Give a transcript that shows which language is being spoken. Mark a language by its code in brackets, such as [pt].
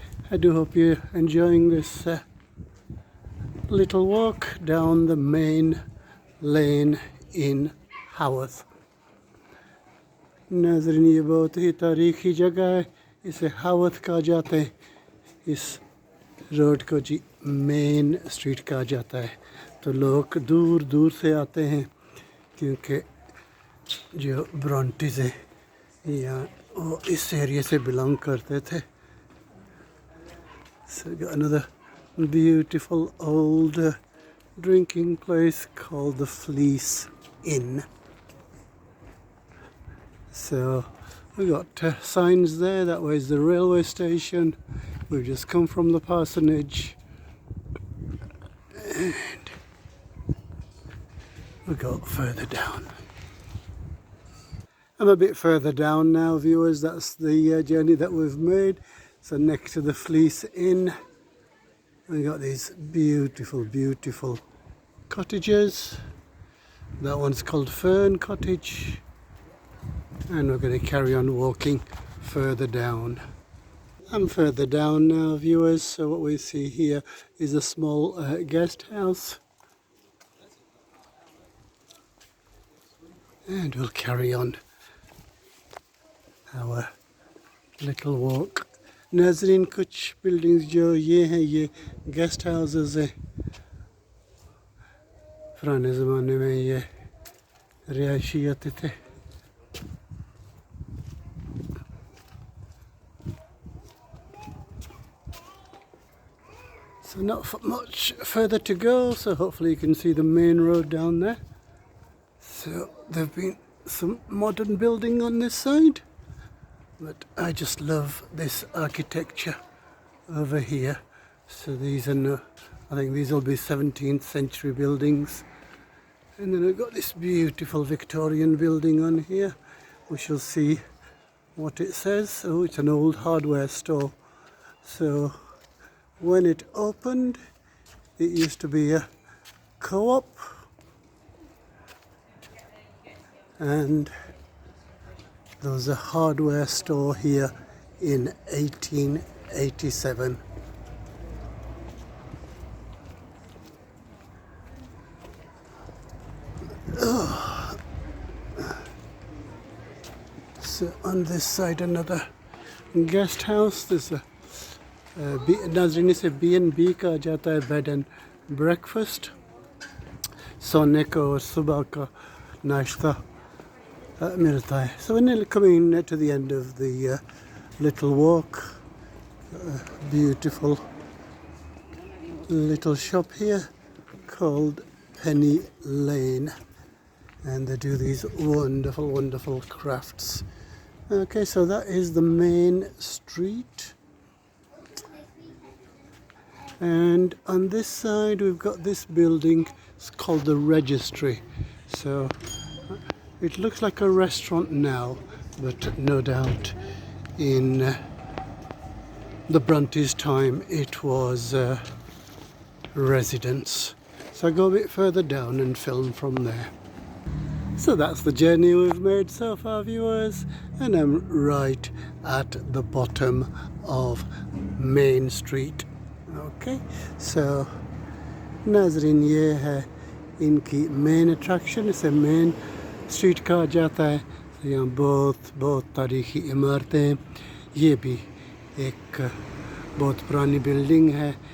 [en] I do hope you're enjoying this little walk down the main lane in Haworth. [hi] नाज़रीन ये बहुत ही तारीखी जगह है, इसे हावर्थ कहा जाता है. इस रोड को जी मेन स्ट्रीट कहा जाता है. तो लोग दूर दूर से आते हैं क्योंकि जो ब्रॉन्टेस है या वो इस एरिया से बिलोंग करते थे. [en] So we got another beautiful old drinking place called the Fleece Inn. So we got signs there. That way is the railway station. We've just come from the parsonage, and we go further down. I'm a bit further down now, viewers. That's the journey that we've made. So next to the Fleece Inn, we got these beautiful, beautiful cottages. That one's called Fern Cottage, and we're going to carry on walking further down. I'm further down now, viewers. So what we see here is a small guest house, and we'll carry on our little walk. [hi] नाजरीन कुछ buildings जो ये हैं ये guest houses हैं पुराने ज़माने में ये रिहायशी आते थे [en] So not much further to go, so hopefully you can see the main road down there. So there've been some modern building on this side, but I just love this architecture over here. So these are I think these will be 17th century buildings. And then we've got this beautiful Victorian building on here. We shall see what it says. Oh, it's an old hardware store. So when it opened, it used to be a co-op, and there was a hardware store here in 1887. So on this side another guest house. There's a [hi] नाज़रीन से B&B कहा जाता है bed and breakfast सोने का और सुबह का नाश्ता मिलता है. [en] So we're coming to the end of the little walk. Beautiful little shop here called Penny Lane, and they do these wonderful crafts. Okay, so that is the main street. And on this side we've got this building. It's called the Registry. So it looks like a restaurant now, but no doubt in the Brontes time it was a residence. So I go a bit further down and film from there. So that's the journey we've made so far, viewers, and I'm right at the bottom of Main Street. Okay, so [hi] नाजरीन ये है इनकी main attraction. इसे main street कहा जाता है. यहाँ बहुत तारीखी इमारतें हैं. ये भी एक बहुत पुरानी बिल्डिंग है.